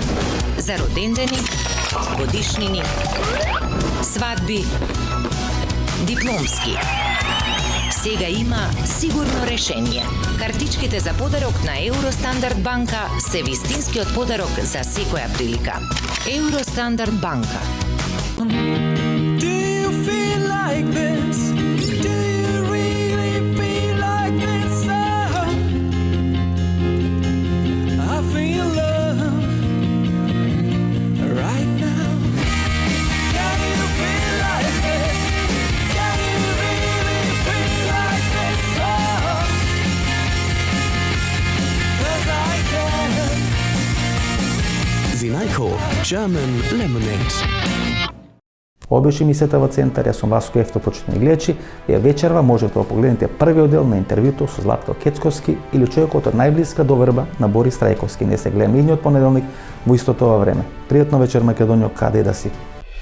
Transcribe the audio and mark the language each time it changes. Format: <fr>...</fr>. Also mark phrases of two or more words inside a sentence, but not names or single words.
<mk>За родендени, годишнини, свадби, дипломски. Сега има сигурно решение. Картичките за подарок на Евростандард банка се вистинскиот подарок за секоја прилика. Евростандард банка.</mk> <en>Do you feel like this? Do you really feel like this? I feel love right now. Can you feel like this? Can you really feel like this? 'Cause I can. Zinajko German Lemonade.</en> <mk>Ова беше емисијата во центар, јас сум Васко Ефто, почитувани гледачи. Ја вечерва можете да погледнете првиот дел на интервјуто со Златко Кецковски или човекот од најблиска доверба на Борис Трајковски. Не се гледаме идниот понеделник во истото ова време. Пријатно вечер, Македонијо, каде да си.</mk>